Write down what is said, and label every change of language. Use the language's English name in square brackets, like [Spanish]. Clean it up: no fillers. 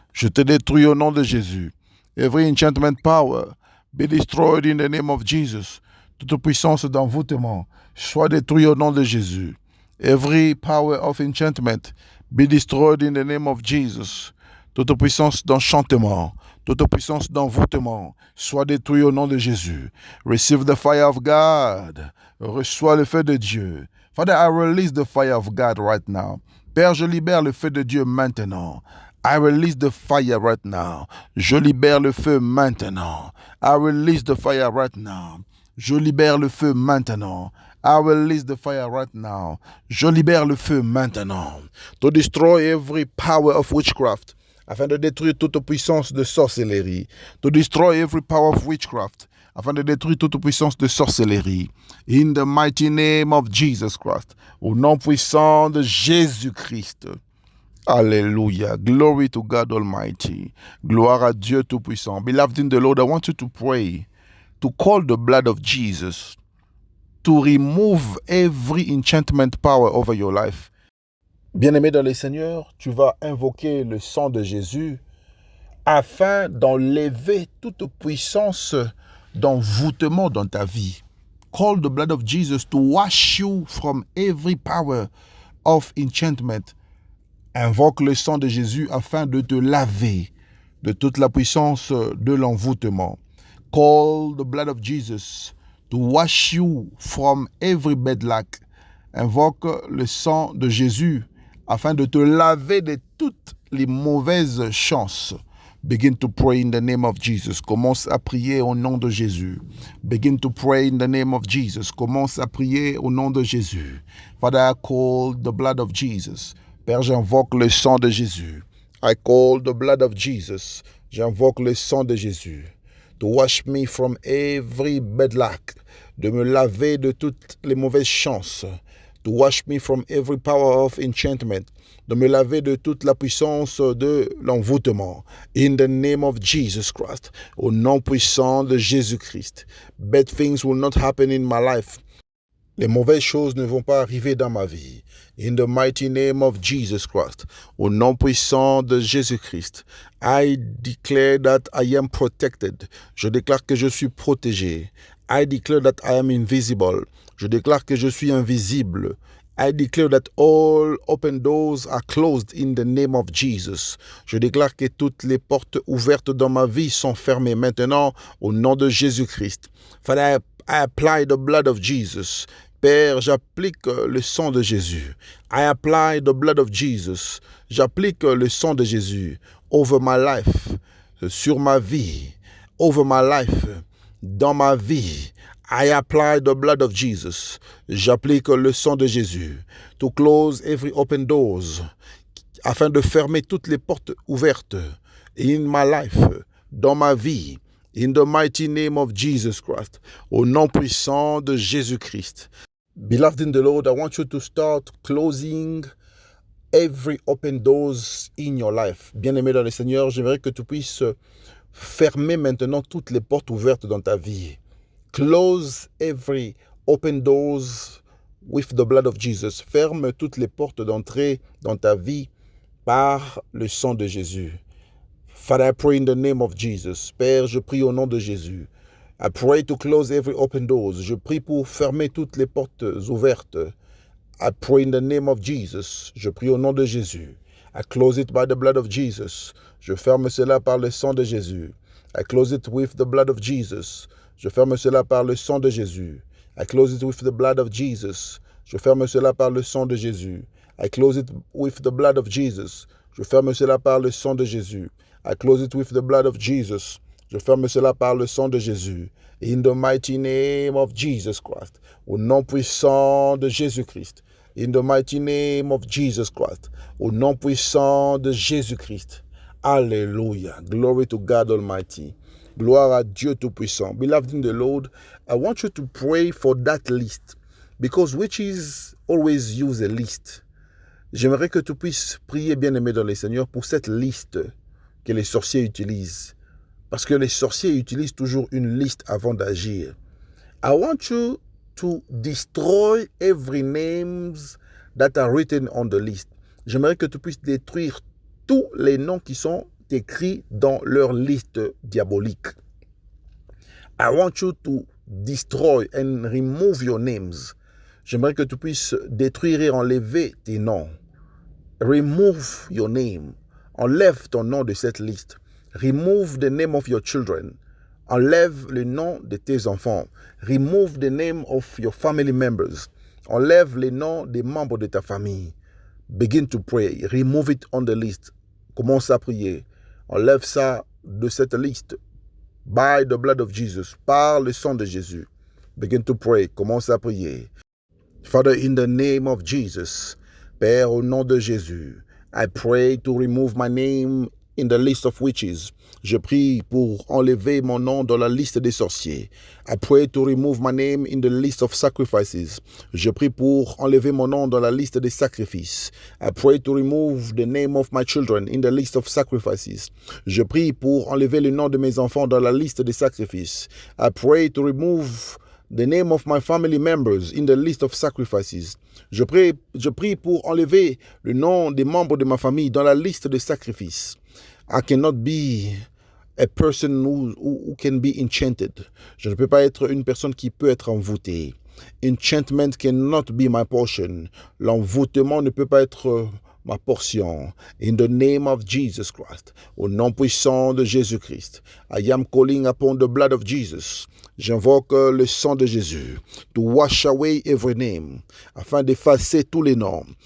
[French] Je te détruis au nom de Jésus. [English] Every enchantment power be destroyed in the name of Jesus. [French] Toute puissance d'envoûtement soit détruite au nom de Jésus. [English] Every power of enchantment be destroyed in the name of Jesus. [French] Toute puissance d'enchantement, toute puissance d'envoûtement soit détruite au nom de Jésus. [English] Receive the fire of God. [French] Reçois le feu de Dieu. [English] Father, I release the fire of God right now. [French] Père, je libère le feu de Dieu maintenant. [English] I release the fire right now. [French] Je libère le feu maintenant. [English] I release the fire right now. [French] Je libère le feu maintenant. [English] I release the fire right now. [French] Je libère le feu maintenant. [English] To destroy every power of witchcraft. [French] Afin de détruire toute puissance de sorcellerie. [English] To destroy every power of witchcraft. [French] Afin de détruire toute puissance de sorcellerie. [English] In the mighty name of Jesus Christ. [French] Au nom puissant de Jésus-Christ. Hallelujah. [English] Glory to God Almighty. [French] Gloire à Dieu Tout-Puissant. [English] Beloved in the Lord, I want you to pray, to call the blood of Jesus, to remove every enchantment power over your life. [French] Bien-aimé dans le Seigneur, tu vas invoquer le sang de Jésus afin d'enlever toute puissance d'envoûtement dans ta vie. [English] Call the blood of Jesus to wash you from every power of enchantment. [French] Invoque le sang de Jésus afin de te laver de toute la puissance de l'envoûtement. [English] Call the blood of Jesus to wash you from every bad luck. [French] Invoque le sang de Jésus afin de te laver de toutes les mauvaises chances. [English] Begin to pray in the name of Jesus. [French] Commence à prier au nom de Jésus. [English] Begin to pray in the name of Jesus. [French] Commence à prier au nom de Jésus. [English] Father, I call the blood of Jesus. [French] Père, j'invoque le sang de Jésus. [English] I call the blood of Jesus. [French] J'invoque le sang de Jésus. [English] To wash me from every bad luck. [French] De me laver de toutes les mauvaises chances. [English] To wash me from every power of enchantment. [French] De me laver de toute la puissance de l'envoûtement. [English] In the name of Jesus Christ. [French] Au nom puissant de Jésus-Christ. [English] Bad things will not happen in my life. [French] Les mauvaises choses ne vont pas arriver dans ma vie. [English] In the mighty name of Jesus Christ. [French] Au nom puissant de Jésus-Christ. [English] I declare that I am protected. [French] Je déclare que je suis protégé. [English] I declare that I am invisible. [French] Je déclare que je suis invisible. [English] I declare that all open doors are closed in the name of Jesus. [French] Je déclare que toutes les portes ouvertes dans ma vie sont fermées maintenant au nom de Jésus-Christ. [English] Father, I apply the blood of Jesus. [French] Père, j'applique le sang de Jésus. [English] I apply the blood of Jesus. [French] J'applique le sang de Jésus [English] over my life, [French] sur ma vie, [English] over my life, [French] dans ma vie. [English] I apply the blood of Jesus. [French] J'applique le sang de Jésus [English] to close every open doors, [French] afin de fermer toutes les portes ouvertes [English] in my life, [French] dans ma vie. [English] In the mighty name of Jesus Christ. [French] Au nom puissant de Jésus-Christ. [English] Beloved in the Lord, I want you to start closing every open doors in your life. [French] Bien-aimé dans le Seigneur, j'aimerais que tu puisses fermer maintenant toutes les portes ouvertes dans ta vie. [English] Close every open doors with the blood of Jesus. [French] Ferme toutes les portes d'entrée dans ta vie par le sang de Jésus. [English] Father, I pray in the name of Jesus. [French] Père, je prie au nom de Jésus. [English] I pray to close every open doors. [French] Je prie pour fermer toutes les portes ouvertes. [English] I pray in the name of Jesus. [French] Je prie au nom de Jésus. [English] I close it by the blood of Jesus. [French] Je ferme cela par le sang de Jésus. [English] I close it with the blood of Jesus. [French] Je ferme cela par le sang de Jésus. [English] I close it with the blood of Jesus. [French] Je ferme cela par le sang de Jésus. [English] I close it with the blood of Jesus. [French] Je ferme cela par le sang de Jésus. [English] I close it with the blood of Jesus. [French] Je ferme cela par le sang de Jésus. [English] In the mighty name of Jesus Christ. [French] Au nom puissant de Jésus-Christ. [English] In the mighty name of Jesus Christ. [French] Au nom puissant de Jésus-Christ. Hallelujah. [English] Glory to God Almighty. Gloire à Dieu Tout-Puissant. Beloved in the Lord, I want you to pray for that list. Because witches always use a list. [French] J'aimerais que tu puisses prier, bien-aimé dans le Seigneur, pour cette liste que les sorciers utilisent. Parce que les sorciers utilisent toujours une liste avant d'agir. [English] I want you to destroy every names that are written on the list. [French] J'aimerais que tu puisses détruire tous les noms qui sont est écrit dans leur liste diabolique. [English] I want you to destroy and remove your names. [French] J'aimerais que tu puisses détruire et enlever tes noms. [English] Remove your name. [French] Enlève ton nom de cette liste. [English] Remove the name of your children. [French] Enlève le nom de tes enfants. [English] Remove the name of your family members. [French] Enlève les noms des membres de ta famille. [English] Begin to pray. Remove it on the list. [French] Commence à prier. Enlève ça de cette liste. [English] By the blood of Jesus. [French] Par le sang de Jésus. [English] Begin to pray. [French] Commence à prier. [English] Father, in the name of Jesus, [French] Père, au nom de Jésus, [English] I pray to remove my name in the list of witches. [French] Je prie pour enlever mon nom dans la liste des sorciers. [English] I pray to remove my name in the list of sacrifices. [French] Je prie pour enlever mon nom dans la liste des sacrifices. [English] I pray to remove the name of my children in the list of sacrifices. [French] Je prie pour enlever le nom de mes enfants dans la liste des sacrifices. [English] I pray to remove the name of my family members in the list of sacrifices. [French] Je prie pour enlever le nom des membres de ma famille dans la liste de sacrifices. [English] I cannot be a person who can be enchanted. [French] Je ne peux pas être une personne qui peut être envoûtée. [English] Enchantment cannot be my portion. [French] L'envoûtement ne peut pas être ma portion. [English] In the name of Jesus Christ, [French] au nom puissant de Jésus-Christ, [English] I am calling upon the blood of Jesus. [French] J'invoque le sang de Jésus [English] to wash away every name, [French] afin d'effacer tous les noms.